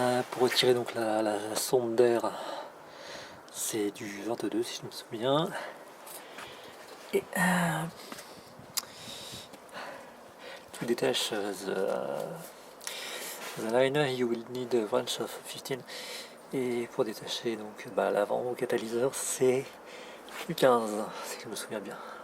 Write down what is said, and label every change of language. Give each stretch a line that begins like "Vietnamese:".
French: Pour retirer donc la sonde d'air, c'est du 22 si je me souviens.
English: Et to detach the liner, you will need a wrench of 15.
French: Et pour détacher donc l'avant au catalyseur, c'est du 15 si je me souviens bien.